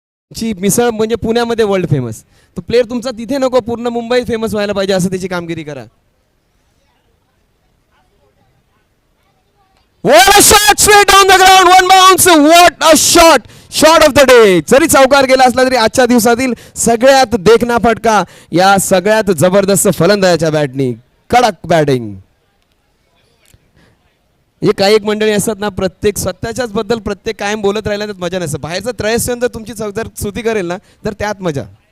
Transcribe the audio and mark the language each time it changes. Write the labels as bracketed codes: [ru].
[mr] ची मिसळ म्हणजे पुण्यामध्ये वर्ल्ड फेमस. तो प्लेअर तुमचा तिथे नको, पूर्ण मुंबईत फेमस व्हायला पाहिजे असं त्याची कामगिरी करा. [en] What a shot straight down the ground, one bounce. What a shot, shot of the day. [mr] जरी चौकार गेला असला तरी आजच्या दिवसातील सगळ्यात देखना फटका या सगळ्यात जबरदस्त फलंदाजाच्या बॅटनी. कडक बॅटिंग. हे काही एक मंडळी असतात ना, प्रत्येक स्वतःच्याच बद्दल प्रत्येक कायम बोलत राहिला तर मजा नसतं. बाहेरचं त्रयस्थ जर तुमची जर स्तुती करेल ना तर त्यात मजा.